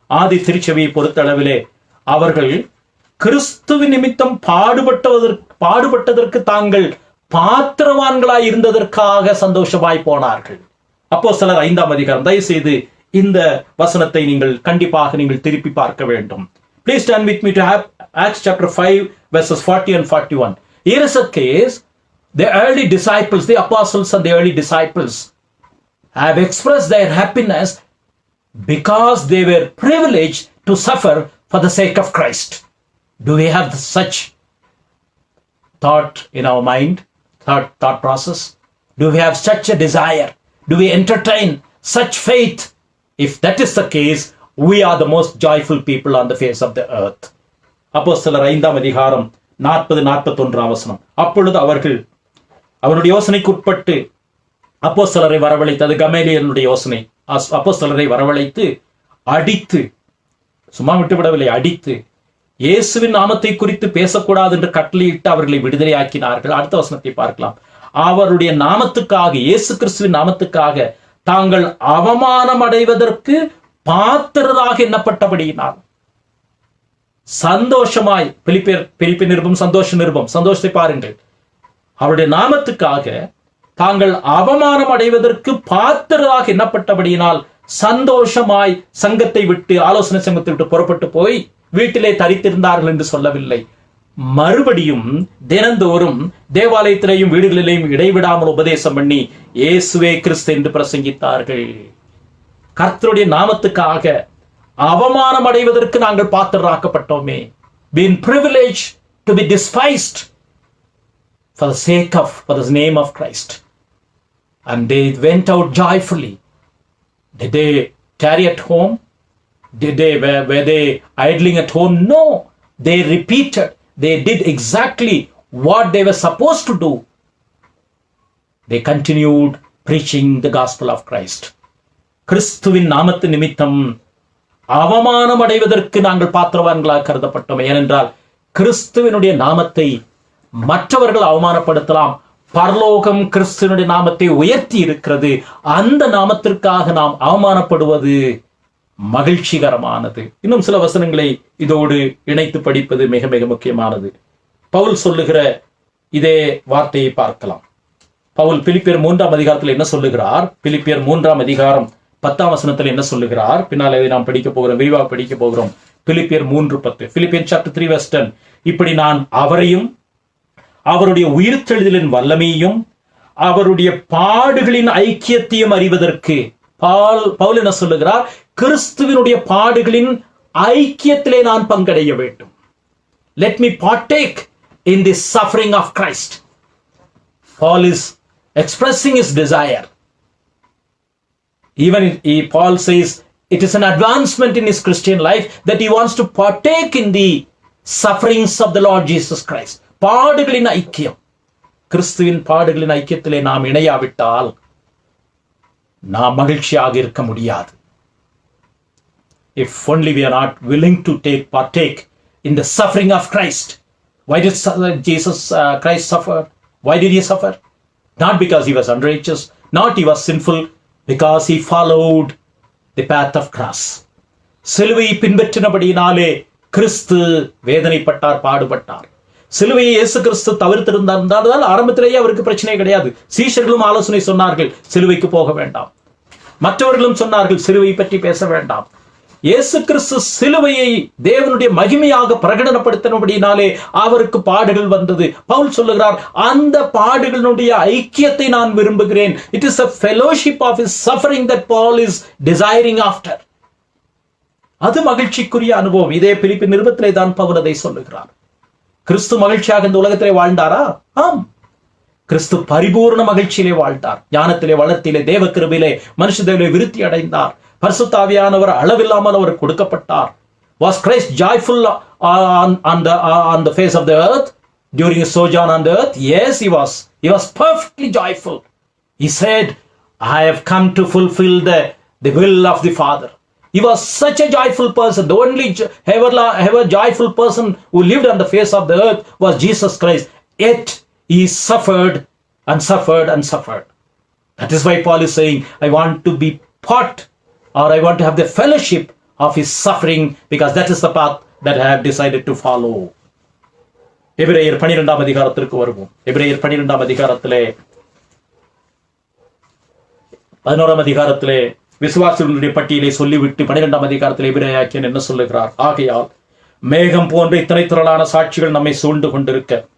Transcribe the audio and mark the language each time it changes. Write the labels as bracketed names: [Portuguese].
[Tamil] ஆதி திருச்சபையை பொறுத்தளவிலே அவர்கள் கிறிஸ்துவ நிமித்தம் பாடுபட்டதற்கு தாங்கள் பாத்திரவான்களாய் இருந்ததற்காக சந்தோஷமாய் போனார்கள். அப்போஸ்தலர் 5 தயவு செய்து இந்த வசனத்தை நீங்கள் கண்டிப்பாக நீங்கள் திருப்பி பார்க்க வேண்டும். [English] Please turn with me to Acts chapter 5 verses 40 and 41. Here is a case, the early disciples, the apostles and the early disciples have expressed their happiness because they were privileged to suffer for the sake of Christ. Do we have such thought in our mind, thought process? Do we have such a desire? Do we entertain such faith? If that is the case, we are the most joyful people on the face of the earth. [Tamil] அப்போஸ்தலர் 5ஆம் அதிகாரம் 40-41 வசனம். அப்பொழுது அவர்கள் அவருடைய யோசனைக்கு உட்பட்டு அப்போஸ்தலரை வரவழைத்து, அது கமேலியனுடைய யோசனை, அப்போஸ்தலரை வரவழைத்து அடித்து, சும்மா விட்டுவிடவில்லை, அடித்து இயேசுவின் நாமத்தை குறித்து பேசக்கூடாது என்று கட்டளையிட்டு அவர்களை விடுதலையாக்கினார்கள். அடுத்த வசனத்தை பார்க்கலாம். அவருடைய நாமத்துக்காக, இயேசு கிறிஸ்துவின் நாமத்துக்காக தாங்கள் அவமானம் அடைவதற்கு பாத்திரராக எண்ணப்பட்டபடியினால் சந்தோஷமாய், பிலிப்பியர் நிருபம் சந்தோஷ நிருபம், சந்தோஷத்தை பாருங்கள். அவருடைய நாமத்துக்காக தாங்கள் அவமானம் அடைவதற்கு பாத்திரராக எண்ணப்பட்டபடியினால் சந்தோஷமாய் சங்கத்தை விட்டு, ஆலோசனை சங்கத்தை விட்டு புறப்பட்டு போய் வீட்டிலே தரித்திருந்தார்கள் என்று சொல்லவில்லை. மறுபடியும் தினந்தோறும் தேவாலயத்திலேயும் வீடுகளிலேயும் இடைவிடாமல் உபதேசம் பண்ணி இயேசுவே கிறிஸ்து என்று பிரசங்கித்தார்கள். கர்த்தருடைய நாமத்துக்காக அவமானம் அடைவதற்கு நாங்கள் பாத்திரராக்கப்பட்டோமே. [English] Been privileged to be despised for the sake of, for the name of Christ. And they went out joyfully. Did they tarry at home? Were they idling at home? No. They repeated. They did exactly what they were supposed to do. They continued preaching the gospel of Christ. [Tamil] கிறிஸ்துவின் நாமத்து நிமித்தம் அவமானம் அடைவதற்கு நாங்கள் பாத்திரவான்களாக கருதப்பட்டோம். ஏனென்றால் கிறிஸ்துவினுடைய நாமத்தை மற்றவர்கள் அவமானப்படுத்தலாம், பரலோகம் கிறிஸ்துவினுடைய நாமத்தை உயர்த்தி இருக்கிறது. அந்த நாமத்திற்காக நாம் அவமானப்படுவது மகிழ்ச்சிகரமானது. இன்னும் சில வசனங்களை இதோடு இணைத்து படிப்பது மிக மிக முக்கியமானது. பவுல் சொல்லுகிற இதே வார்த்தையை பார்க்கலாம். பவுல் பிலிப்பியர் 3ஆம் அதிகாரத்தில் என்ன சொல்லுகிறார்? பிலிப்பியர் 3ஆம் அதிகாரம் 10ஆம் வசனத்தில் என்ன சொல்லுகிறார்? பின்னால் இதை நாம் படிக்க போகிறோம், விரிவாக படிக்க போகிறோம். பிலிப்பியர் 3:10, [English] Philippian chapter 3 verse 10. [Tamil] இப்படி நான் அவரையும் அவருடைய உயிர்த்தெழுதலின் வல்லமையும் அவருடைய பாடுகளின் ஐக்கியத்தையும் அறிவதற்கு, பவுல் என்ன சொல்லுகிறார்? கிறிஸ்துவினுடைய பாடுகளின் ஐக்கியத்திலே நான் பங்கடைய வேண்டும். [English] Let me partake in the suffering of Christ. Paul is expressing his desire. Even Paul says it is an advancement in his Christian life that he wants to partake in the sufferings of the Lord Jesus Christ. [Tamil] பாடுகளின் ஐக்கியம், கிறிஸ்துவின் பாடுகளின் ஐக்கியத்திலே நாம் இணையாவிட்டால் நாம் மகிழ்ச்சியாக இருக்க முடியாது. [English] If only we are not willing to partake in the suffering of Christ. Why did Jesus Christ suffer? Why did he suffer? Not because he was unrighteous, not he was sinful, because he followed the path of cross. [Tamil] சிலுவையை பின்பற்றினபடியினாலே கிறிஸ்து வேதனைப்பட்டார், பாடுபட்டார். சிலுவையை இயேசு கிறிஸ்து தவிர்த்திருந்தால் ஆரம்பத்திலேயே அவருக்கு பிரச்சனை கிடையாது. சீஷர்களும் ஆலோசனை சொன்னார்கள், சிலுவைக்கு போக வேண்டாம். மற்றவர்களும் சொன்னார்கள், சிலுவை பற்றி பேச வேண்டாம். இயேசு கிறிஸ்து சிலுவையை தேவனுடைய மகிமையாக பிரகடனப்படுத்தினபடினாலே அவருக்கு பாடுகள் வந்தது. பவுல் சொல்லுகிறார், அந்த பாடுகளுடைய ஐக்கியத்தை நான் விரும்புகிறேன். [English] It is a fellowship of his suffering that Paul is desiring after. [Tamil] அது மகிழ்ச்சிக்குரிய அனுபவம். இதே பிலிப்பியர் நிருபத்திலே தான் பவுல் அதை சொல்லுகிறார். கிறிஸ்து மகிழ்ச்சியாக இந்த உலகத்திலே வாழ்ந்தாரா? ஆம். கிறிஸ்து பரிபூர்ண மகிழ்ச்சியிலே வாழ்ந்தார். ஞானத்திலே, வளர்த்திலே, தேவ கிருபையிலே, மனுஷ தேவனிலே விருத்தி அடைந்தார். பரிசுத்த ஆவியானவர் அளவில்லாமல் அவர் கொடுக்கப்பட்டார். [English] Was Christ joyful on the face of the earth during his sojourn on the earth? Yes, he was. He was perfectly joyful. He said, I have come to fulfill the will of the Father. He was such a joyful person. The only ever joyful person who lived on the face of the earth was Jesus Christ. Yet he suffered and suffered and suffered. That is why Paul is saying, I want to be part, or I want to have the fellowship of his suffering, because that is the path that I have decided to follow. [Tamil] எபிரேயர் 12ஆம் அதிகாரத்திற்கு வருவோம். எபிரேயர் 12ஆம் அதிகாரத்திலே 11ஆம் அதிகாரத்திலே விசுவாசிகளுடைய பட்டியலை சொல்லிவிட்டு 12ஆம் அதிகாரத்தில் எபிரேயாக்கியன் என்ன சொல்லுகிறார்? ஆகையால் மேகம் போன்ற இத்தனை திரளான சாட்சிகள் நம்மை சூழ்ந்து கொண்டிருக்க